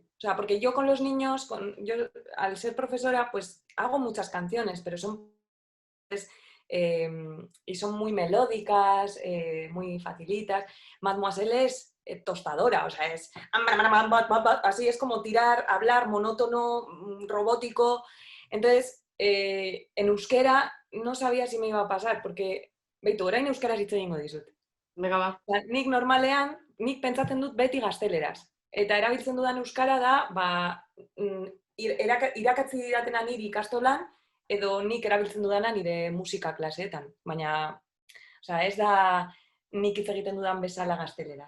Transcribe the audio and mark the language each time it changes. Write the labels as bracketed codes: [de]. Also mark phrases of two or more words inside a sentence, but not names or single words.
[es] O sea, porque yo con los niños, yo al ser profesora, pues hago muchas canciones, pero son eh, y son muy melódicas, muy facilitas. Mademoiselle es tostadora, o sea, es así, es como tirar, hablar monótono, robótico. Entonces, en euskera no sabía si me iba a pasar, porque [eu] beitu, orain euskaraz hitz egingo dizut. [es] Venga, va. [eu] Nik normalean, nik pentsatzen dut beti gazteleraz. Eta erabiltzen dudan euskara da, irakatzi didatena niri ikastolan, edo nik erabiltzen dudana nire musika klaseetan. Baina, ez da nik hitz egiten dudan bezala gazteleraz.